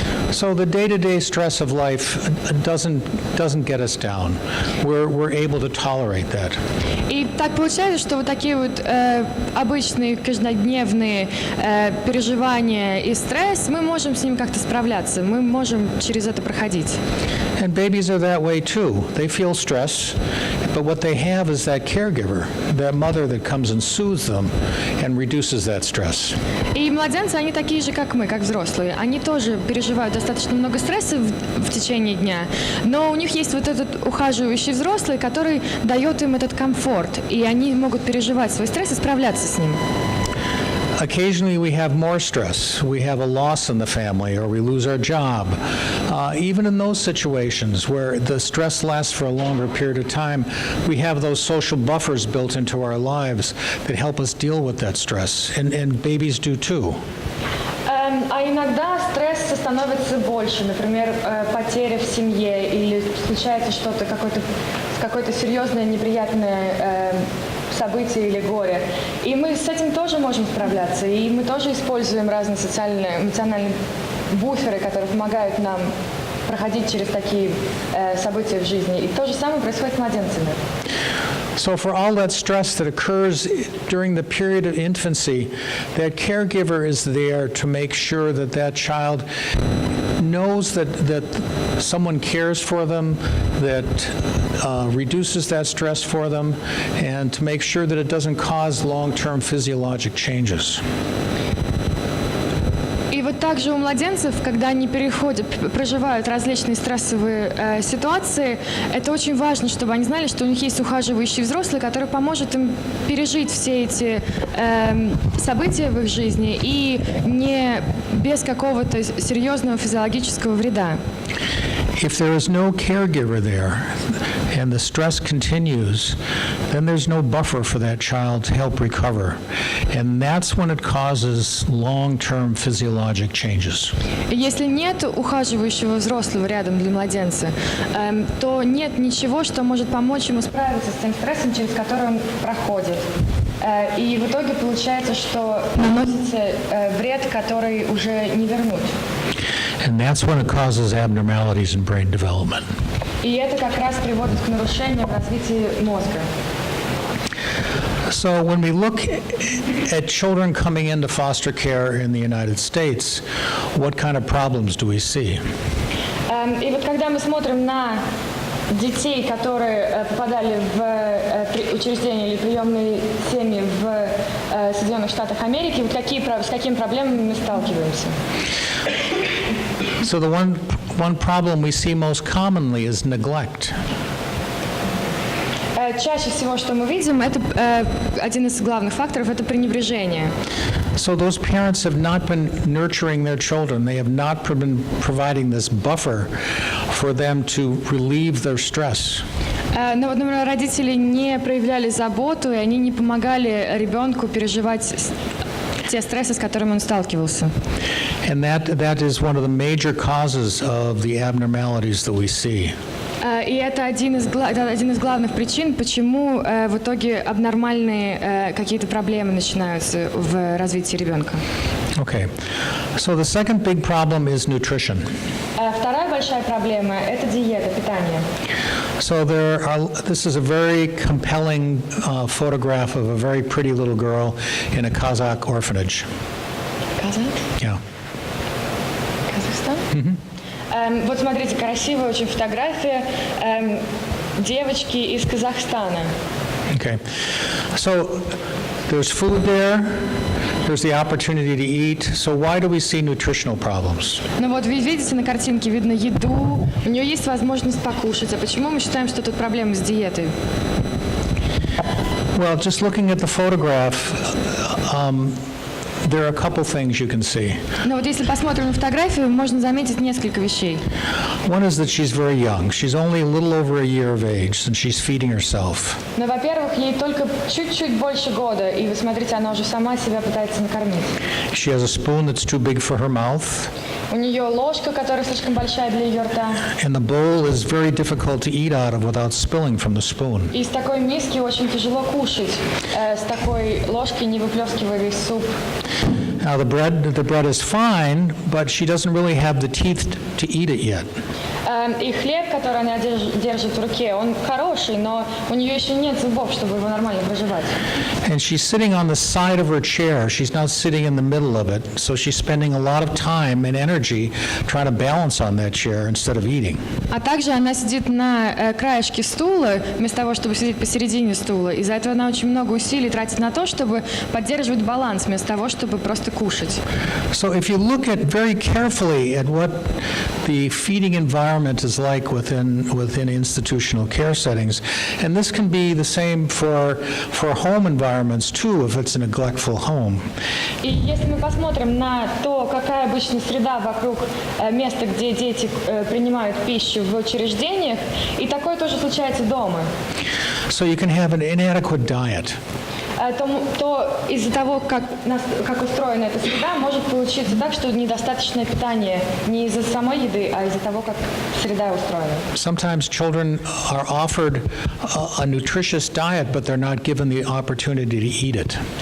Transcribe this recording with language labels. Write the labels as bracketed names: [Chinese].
[English] So the day-to-day stress of life doesn't get us down. We're able to tolerate that. [Russian] И так получается, что вот такие вот обычные каждодневные переживания и стресс, мы можем с ним как-то справляться, мы можем через это проходить. проходить. [English] And babies are that way too. They feel stress, but what they have is that caregiver, that mother that comes and soothes them and reduces that stress. [Russian] И младенцы, они такие же, как мы, как взрослые. Они тоже переживают достаточно много стресса в течение дня, но у них есть вот этот ухаживающий взрослый, который дает им этот комфорт, и они могут переживать свой стресс и справляться с ним. [English] Occasionally we have more stress. We have a loss in the family or we lose our job. Even in those situations where the stress lasts for a longer period of time, we have those social buffers built into our lives that help us deal with that stress, and babies do too. [Russian] А иногда стресса становится больше, например, потеря в семье или случается что-то, какое-то серьезное неприятное событие или горе. И мы с этим тоже можем справляться, и мы тоже используем разные социальные, эмоциональные буферы, которые помогают нам проходить через такие события в жизни. И то же самое происходит с младенцами. [English] So for all that stress that occurs during the period of infancy, that caregiver is there to make sure that that child knows that someone cares for them, that reduces that stress for them, and to make sure that it doesn't cause long-term physiologic changes. [Russian] И вот также у младенцев, когда они проживают различные стрессовые ситуации, это очень важно, чтобы они знали, что у них есть ухаживающий взрослый, который поможет им пережить все эти события в их жизни и не без какого-то серьезного физиологического вреда. [English] If there is no caregiver there and the stress continues, then there's no buffer for that child to help recover. And that's when it causes long-term physiologic changes. [Russian] Если нет ухаживающего взрослого рядом для младенца, то нет ничего, что может помочь ему справиться с тем стрессом, через который он проходит. И в итоге получается, что наносится вред, который уже не вернуть. [English] And that's when it causes abnormalities in brain development. [Russian] И это как раз приводит к нарушениям в развитии мозга. [English] So when we look at children coming into foster care in the United States, what kind of problems do we see? [Russian] И вот когда мы смотрим на детей, которые попадали в учреждения или приемные семьи в Соединенных Штатах Америки, вот с какими проблемами мы сталкиваемся? [English] So the one problem we see most commonly is neglect. [Russian] Чаще всего, что мы видим, это один из главных факторов, это пренебрежение. [English] So those parents have not been nurturing their children. They have not been providing this buffer for them to relieve their stress. [Russian] Но вот, например, родители не проявляли заботу, и они не помогали ребенку переживать те стрессы, с которыми он сталкивался. [English] And that is one of the major causes of the abnormalities that we see. [Russian] И это один из главных причин, почему в итоге абнормальные какие-то проблемы начинаются в развитии ребенка. [English] Okay. So the second big problem is nutrition. [Russian] Вторая большая проблема – это диета, питание. [English] So this is a very compelling photograph of a very pretty little girl in a Kazakh orphanage. [Russian] Казах? [English] Yeah. [Russian] Казахстан? Mm-hmm. Вот смотрите, красивая очень фотография девочки из Казахстана. [English] Okay. So there's food there. There's the opportunity to eat. So why do we see nutritional problems? [Russian] Ну вот вы видите на картинке, видно еду, у нее есть возможность покушать. А почему мы считаем, что тут проблемы с диетой? [English] Well, just looking at the photograph, there are a couple things you can see. [Russian] Ну вот если посмотрим на фотографию, можно заметить несколько вещей. [English] One is that she's very young. She's only a little over a year of age, and she's feeding herself. [Russian] Ну, во-первых, ей только чуть-чуть больше года, и вы смотрите, она уже сама себя пытается накормить. [English] She has a spoon that's too big for her mouth. [Russian] У нее ложка, которая слишком большая для ее рта. [English] And the bowl is very difficult to eat out of without spilling from the spoon. [Russian] И из такой миски очень тяжело кушать, с такой ложкой, не выплескивая весь суп. [English] Now the bread is fine, but she doesn't really have the teeth to eat it yet. [Russian] И хлеб, который она держит в руке, он хороший, но у нее еще нет зубов, чтобы его нормально проживать. [English] And she's sitting on the side of her chair. She's not sitting in the middle of it. So she's spending a lot of time and energy trying to balance on that chair instead of eating. [Russian] А также она сидит на краешке стула, вместо того, чтобы сидеть посередине стула. Из-за этого она очень много усилий тратит на то, чтобы поддерживать баланс, вместо того, чтобы просто кушать. [English] So if you look at very carefully at what the feeding environment is like within institutional care settings, and this can be the same for home environments too, if it's a neglectful home. [Russian] И если мы посмотрим на то, какая обычно среда вокруг места, где дети принимают пищу в учреждениях, и такое тоже случается дома. [English] So you can have an inadequate diet. [Russian] То из-за того, как устроена эта среда, может получиться так, что недостаточное питание не из-за самой еды, а из-за того, как среда устроена. [English] Sometimes children are offered a nutritious diet, but they're not given the opportunity to eat it.